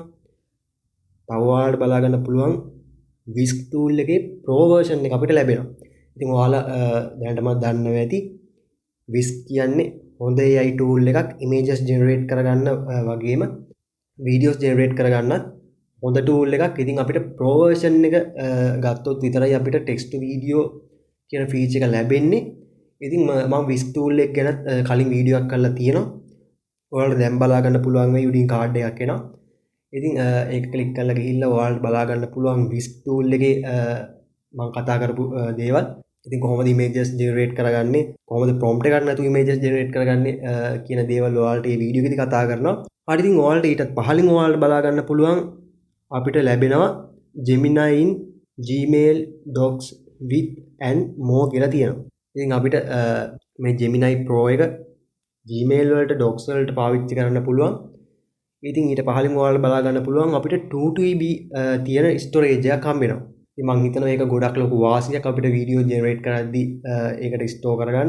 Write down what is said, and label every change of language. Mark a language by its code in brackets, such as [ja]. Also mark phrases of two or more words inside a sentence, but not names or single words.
[si] තව ඔයාලට බලාගන්න පුළුවන් Whisk tool එකේ [en] Pro version [si] එක අපිට ලැබෙනවා. ඉතින් ඔයාලා දැනටම දන්නවා ඇති Whisk කියන්නේ හොඳ [en] AI tool [si] එකක් [en] images generate [si] කරගන්න වගේම [en] videos generate [si] කරගන්නත් හොඳ tool එකක්. ඉතින් අපිට [en] Pro version [si] එක ගත්තොත් විතරයි අපිට [en] text to video [si] කියන feature එක ලැබෙන්නේ. ඉතින් මම Whisk tool එක ගැන කලින් වීඩියෝ එකක් කරලා තියෙනවා. ඔයාලට දැන් බලා ගන්න පුළුවන් වෙයි උඩින් කාඩ් එකක් එනවා. ඉතින් ඒක ක්ලික් කරලා ගිහිල්ලා ඔයාලට බලා ගන්න පුළුවන් Whisk tool එකේ මම කතා කරපු දේවල්. ඉතින් කොහොමද [en] images generate [si] කරගන්නේ, කොහොමද prompt එකක් නැතුව [en] images generate [si] කරගන්නේ කියන දේවල් ඔයාලට මේ වීඩියෝ එකේදී කතා කරනවා. හරි ඉතින් ඔයාලට ඊටත් පහලින් ඔයාලට බලා ගන්න පුළුවන් අපිට ලැබෙනවා [en] Gemini in Gmail Docs with and more [si] කියලා තියෙනවා. ඉතින් අපිට මේ Gemini Pro එක Gmail වලට Docs වලට පාවිච්චි කරන්න පුළුවන්. ඉතින් ඊට පහලින් ඔයාලට බලා ගන්න පුළුවන් අපිට 2TB තියෙන storage එකක් හම්බ වෙනවා. ඉතින් මම හිතනවා ඒක ගොඩක් ලොකු වාසියක් අපිට [en] video generate [si] කරද්දී ඒකට ස්ටෝර් කරගන්න.